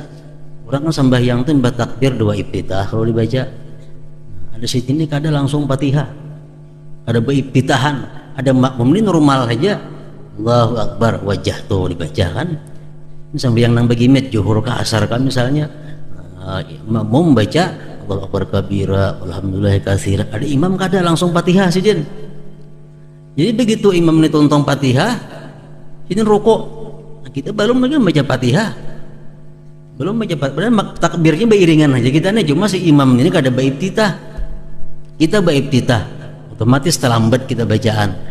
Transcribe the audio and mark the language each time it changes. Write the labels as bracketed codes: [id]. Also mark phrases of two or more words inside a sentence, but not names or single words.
[bjn] Orang kan sembahyang itu takbir doa iftitah kalau dibaca. Ada sini kada langsung Fatihah, ada beriftitahan, ada makmum ini normal aja. [ar] الله أكبر, [bjn] wajah tuh dibaca kan. Ini sembahyang nang bagimit zuhur ke asar kan misalnya, makmum baca [ar] الله أكبر كبيرا والحمد لله كثيرا. [bjn] Ada imam kada langsung Fatihah sih Jin. Jadi begitu imam ini tuntung Fatihah, ini rukuk. Nah, kita belum lagi baca Fatihah. Belum baca Fatihah, takbirnya beriringan aja kita nih, cuma si imam ini kada baiftitah. Kita baiftitah, otomatis terlambat kita bacaan.